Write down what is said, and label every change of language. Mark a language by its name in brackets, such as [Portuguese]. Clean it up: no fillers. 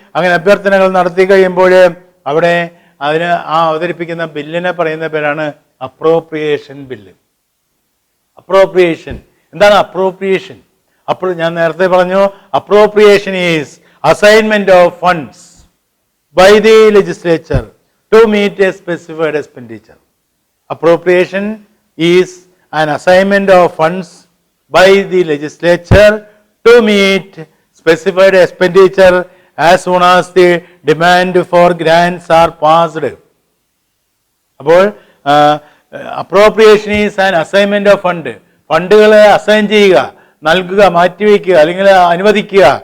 [Malayalam] അങ്ങനെ അഭ്യർത്ഥനകൾ നടത്തി കഴിയുമ്പോൾ അവിടെ അവതരിപ്പിക്കുന്ന ബില്ലിനെ പറയുന്ന പേരാണ് അപ്രോപ്രിയേഷൻ ബില്ല്. അപ്രോപ്രിയേഷൻ എന്താണ്? അപ്രോപ്രിയേഷൻ അപ്പോൾ ഞാൻ നേരത്തെ പറഞ്ഞു, [English] Appropriation is assignment of funds by the legislature to meet a specified expenditure. Appropriation is an assignment of funds by the legislature to meet specified expenditure as soon as the demand for grants are passed. [Malayalam] അപ്പോൾ [English] appropriation is an assignment of fund. [Malayalam] ഫണ്ടുകളെ assign ചെയ്യുക, നൽകുക, മാറ്റിവെക്കുക അല്ലെങ്കിൽ അനുവദിക്കുക.